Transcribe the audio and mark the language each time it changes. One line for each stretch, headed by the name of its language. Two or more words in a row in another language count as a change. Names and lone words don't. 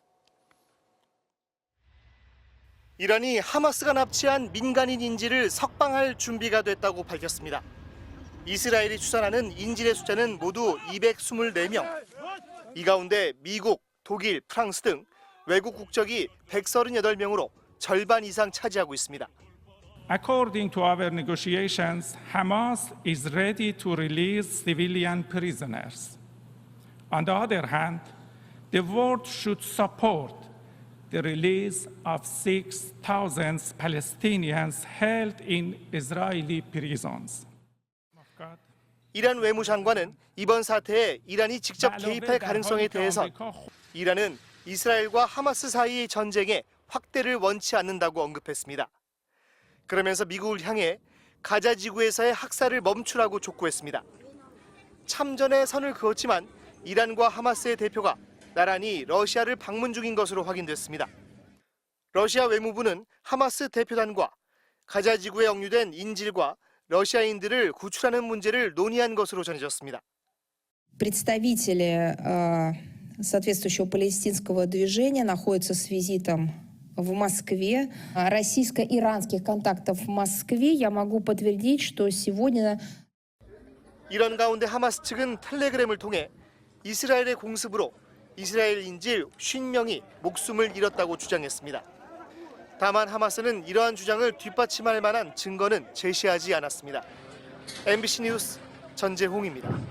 Korean: 이란이 하마스가 납치한 민간인 인질을 석방할 준비가 됐다고 밝혔습니다. 이스라엘이 추산하는 인질의 숫자는 모두 224명. 이 가운데 미국, 독일, 프랑스 등 외국 국적이 138명으로 절반 이상 차지하고 있습니다.
English: According to our negotiations, Hamas is ready to release civilian prisoners. On the other hand, the world should support the release of 6,000 Palestinians held in Israeli prisons.
Korean: 이란 외무장관은 이번 사태에 이란이 직접 개입할 가능성에 대해서 이란은 이스라엘과 하마스 사이의 전쟁에 확대를 원치 않는다고 언급했습니다. 그러면서 미국을 향해 가자 지구에서의 학살을 멈추라고 촉구했습니다. 참전에 선을 그었지만 이란과 하마스의 대표가 나란히 러시아를 방문 중인 것으로 확인됐습니다. 러시아 외무부는 하마스 대표단과 가자 지구에 억류된 인질과 러시아인들을 구출하는 문제를 논의한 것으로 전해졌습니다.
Russian: Представители соответствующего палестинского движения находятся с визитом в Москве. Российско-иранских контактов в Москве я могу подтвердить, что сегодня...
Korean: 이런 가운데 하마스 측은 텔레그램을 통해 이스라엘의 공습으로 이스라엘 인질 50명이 목숨을 잃었다고 주장했습니다. 다만 하마스는 이러한 주장을 뒷받침할 만한 증거는 제시하지 않았습니다. MBC 뉴스 전재홍입니다.